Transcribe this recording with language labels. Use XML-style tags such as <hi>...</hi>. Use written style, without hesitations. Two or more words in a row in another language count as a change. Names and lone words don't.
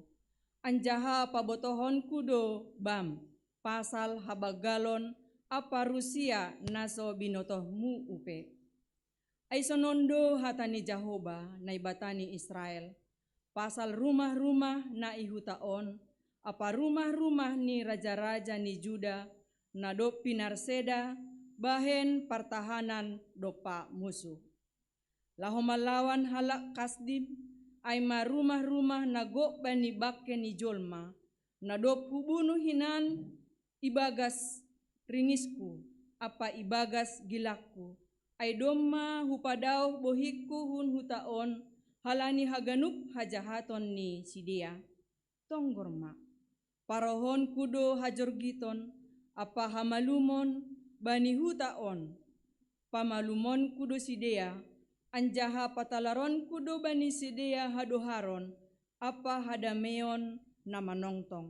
<bts>Anjaha pabotohonku do bam pasal habagalon apa Rusia naso binotohmu upe. Aisonondo hatani Jahoba naibatani Israel pasal rumah-rumah na ihutaon apa rumah-rumah ni raja-raja ni Juda na do pinarseda bahen pertahanan dopa musuh. Laho malawan halak kasdim ay rumah-rumah na go bani bakke ni jolma na do hubunu hinan ibagas ringisku apa ibagas gilakku ay domma hupadaw bohikku hun hutaon halani haganup hajahaton ni sidia tonggorma parohon kudo hajorgiton apa hamalumon bani hutaon pamalumon kudo sidia anjaha patalaron kudo bani sidia hadoharon apa hadameon na manongtong.</bts>